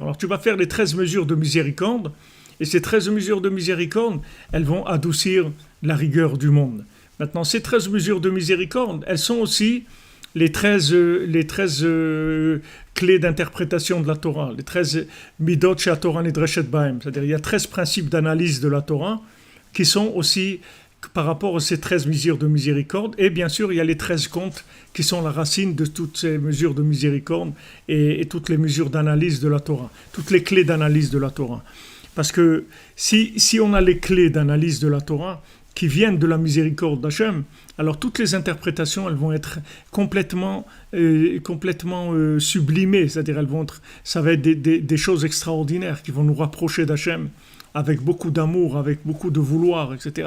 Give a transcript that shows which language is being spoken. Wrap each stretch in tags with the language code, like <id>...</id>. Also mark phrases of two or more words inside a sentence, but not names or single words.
<fr>Alors, tu vas faire les 13 mesures de miséricorde, et ces 13 mesures de miséricorde, elles vont adoucir la rigueur du monde. Maintenant, ces 13 mesures de miséricorde, elles sont aussi les 13 clés d'interprétation de la Torah, les 13 midot chez la</fr> <he>תורה נדרשת בהם.</he> <fr>C'est-à-dire, il y a 13 principes d'analyse de la Torah qui sont aussi par rapport à ces 13 mesures de miséricorde. Et bien sûr, il y a les 13 comptes qui sont la racine de toutes ces mesures de miséricorde et toutes les mesures d'analyse de la Torah, toutes les clés d'analyse de la Torah. Parce que si on a les clés d'analyse de la Torah, qui viennent de la miséricorde d'Hachem, alors toutes les interprétations, elles vont être complètement sublimées, c'est-à-dire ça va être des choses extraordinaires qui vont nous rapprocher d'Hachem avec beaucoup d'amour, avec beaucoup de vouloir, etc.</fr>